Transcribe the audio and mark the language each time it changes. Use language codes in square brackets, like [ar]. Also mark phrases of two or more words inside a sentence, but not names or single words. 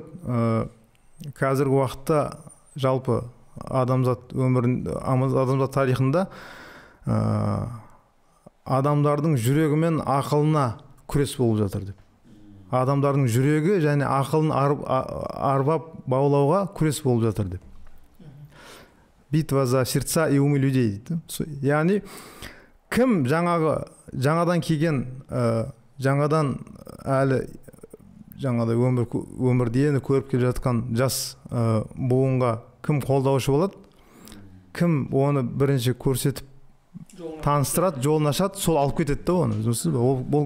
[kk] Қазіргі уақытта жалпы адамзат тарихында адамдардың жүрегі мен ақылына күрес болып жатыр деп. Адамдардың жүрегі және ақылын арбап баулауға күрес болып жатыр деп. [ru] Битва за сердца и умы людей дейді. [kk] Яғни кім жаңадан келген, жаңадан әлі жаңадай өмірде көріп келе жатқан жас буынға кім қолдаушы болады, кім оны бірінші көрсетіп таныстырады, жолын ашады, сол алып кетеді да оны.